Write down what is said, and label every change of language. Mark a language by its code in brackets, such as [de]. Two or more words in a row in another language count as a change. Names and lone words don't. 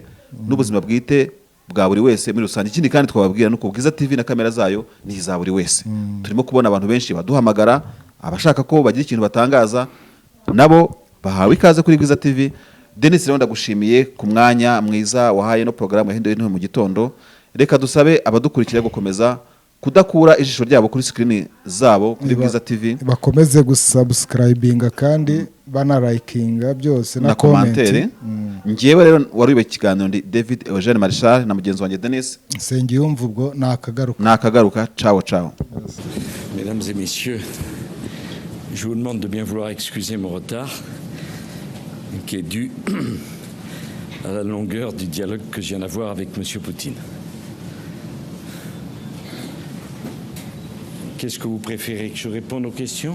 [rw] n'ubuzima bwite bwa buri wese muri rusange ikindi kandi twababwira nuko Bwiza TV na kamera zayo ni iza buri wese turimo kubona abantu benshi baduhamagara abashaka ko bagira ikintu batangaza nabo bahawe ikaze kuri Bwiza TV Denis rero ndagushimiye ku mwanya mwiza wahaye no program yahinduye no mu gitondo reka dusabe abadukurikira gukomeza kudakura ijisho ryabo kuri screen zabo kuri Bwiza TV bakomeze gusubscribinga kandi banalikinga byose na comment ngiyewe rero wariwe ikiganiro ndi David Eugene Marshal na mugenzi wanjye Denis Sengiyumva ubwo nakagaruka ciao [fr] Mesdames et messieurs, je vous demande de bien vouloir excuser mon retard qui est dû à la longueur du dialogue que je viens d'avoir avec M. Poutine. Qu'est-ce que vous préférez, que je réponde aux questions?